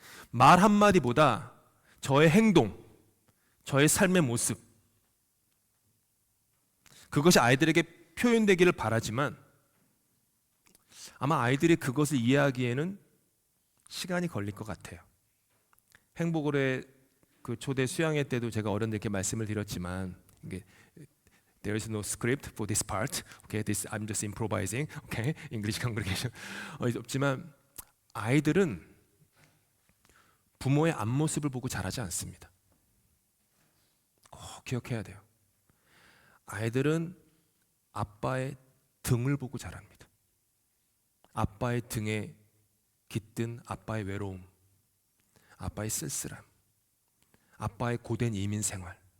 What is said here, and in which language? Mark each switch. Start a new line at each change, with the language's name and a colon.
Korean: 말 한마디보다 저의 행동, 저의 삶의 모습, 그것이 아이들에게 표현되기를 바라지만 아마 아이들이 그것을 이해하기에는 시간이 걸릴 것 같아요. 행복을의 그 초대 수양회 때도 제가 어른들께 말씀을 드렸지만 이게
English: There is no script for this part. Okay, this I'm just improvising. Okay, English congregation.
Korean: 없지만 아이들은 부모의 앞모습을 보고 자라지 않습니다. 꼭 기억해야 돼요. 아이들은 아빠의 등을 보고 자랍니다. 아빠의 등에 깃든 아빠의 외로움, 아빠의 쓸쓸함, 아빠의 고된 이민 생활.